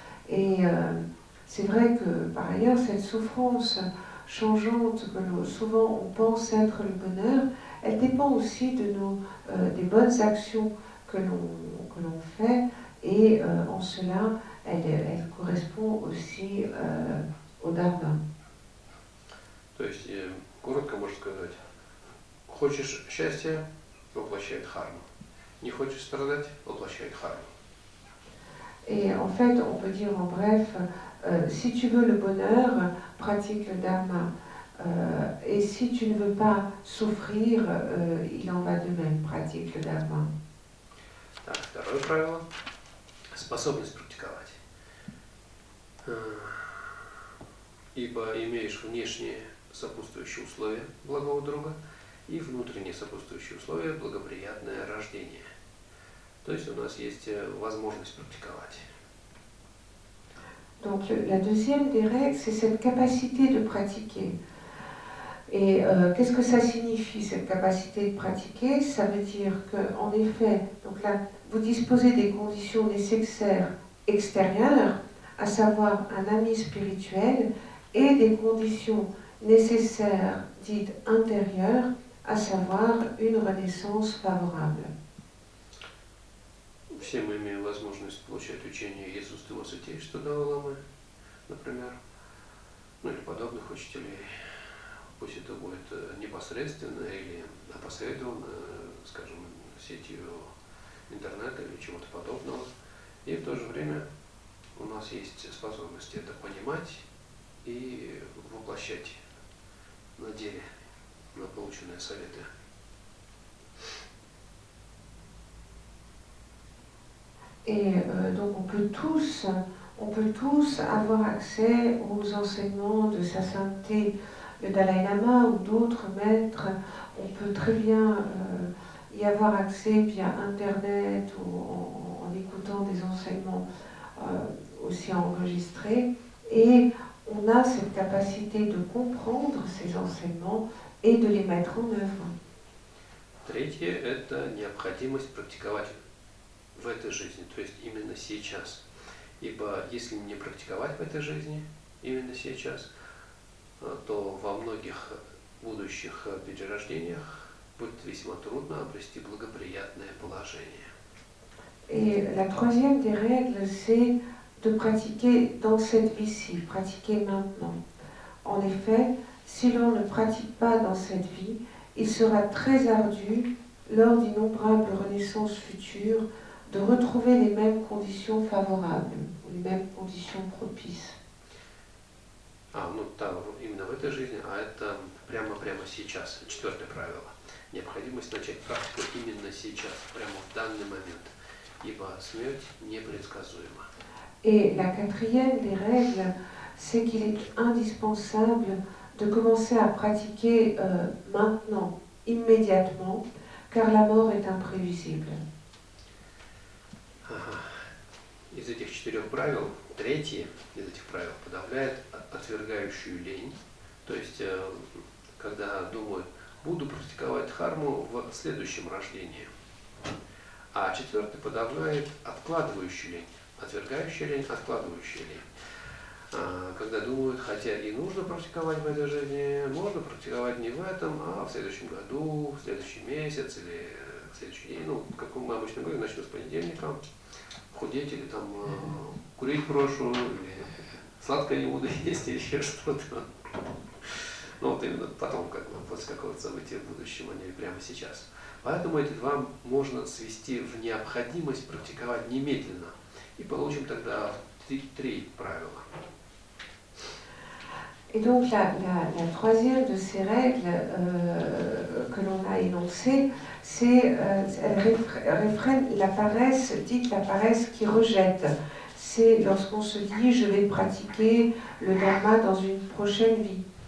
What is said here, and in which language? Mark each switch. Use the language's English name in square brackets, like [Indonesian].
[French] Et c'est vrai que par ailleurs cette souffrance changeante que souvent on pense être le bonheur, elle dépend aussi de des bonnes actions que l'on fait, et en cela elle correspond aussi au dharma. [Russian] То есть, коротко можно сказать, хочешь счастья, воплощай дхарму. Не хочешь страдать, воплощай дхарму. [French] Et en fait, on peut dire en bref, si tu veux le bonheur, pratique le dharma. Et si tu ne veux pas souffrir, il en va de même, pratique le dharma. [Russian] Так, второе правило – способность практиковать. Ибо имеешь внешние сопутствующие условия благого друга и внутренние сопутствующие условия благоприятное рождение. То есть у нас есть возможность практиковать. [French] Donc la deuxième des règles, c'est cette capacité de pratiquer. Et qu'est-ce que ça signifie, cette capacité de pratiquer? Ça veut dire qu'en effet, donc là, vous disposez des conditions nécessaires extérieures, à savoir un ami spirituel, et des conditions nécessaires dites intérieures, à savoir une renaissance favorable. [Russian] Все мы имеем возможность получать учение Иисус Его Святейшества Далай-ламы, например, ну или подобных учителей. Пусть это будет непосредственно или опосредованно, скажем, сетью интернета или чего-то подобного. И в то же время у нас есть способность это понимать и воплощать на деле, на полученные советы. [French] Et donc on peut tous avoir accès aux enseignements de sa sainteté, le Dalai Lama ou d'autres maîtres. On peut très bien y avoir accès via Internet ou en écoutant des enseignements aussi enregistrés. Et on a cette capacité de comprendre ces enseignements et de les mettre en œuvre. [Russian] Третье – это необходимость практиковать в этой жизни, то есть именно сейчас. Ибо если не практиковать в этой жизни, именно сейчас, то во многих будущих перерождениях будет весьма трудно обрести благоприятное положение. [French] Et la troisième des règles, c'est de pratiquer dans cette vie-ci, pratiquer maintenant. En effet, si l'on ne pratique pas dans cette vie, il sera très ardu, lors d'innombrables renaissances futures, de retrouver les mêmes conditions favorables, les mêmes conditions propices. [Russian] Ну да, именно в этой жизни, а это прямо сейчас. Четвертое правило. Необходимость начать практику именно сейчас, прямо в данный момент, ибо смерть непредсказуема. [French] Et la quatrième des règles, c'est qu'il est indispensable de commencer à pratiquer maintenant, immédiatement, car la mort est imprévisible. [Russian] Из этих 4 правил, третье из этих правил подавляет отвергающую лень, то есть когда думают, буду практиковать дхарму в следующем рождении. А 4 подавляет откладывающую лень, отвергающую лень, откладывающую лень. Когда думают, хотя и нужно практиковать в этой жизни, можно практиковать не в этом, а в следующем году, в следующий месяц или в следующий день. Ну, как мы обычно говорим, начну с понедельника. Худеть или там курить брошу, или сладкое не буду есть, или еще что-то. Ну вот именно потом, как бы, после какого-то события в будущем, а не прямо сейчас. Поэтому эти два можно свести в необходимость практиковать немедленно. И получим тогда 3 правила. [French] Et donc la troisième de ces règles que l'on a énoncées, c'est elle réfrène la paresse, dite la paresse qui rejette. C'est lorsqu'on se dit je vais pratiquer le dharma dans une prochaine vie.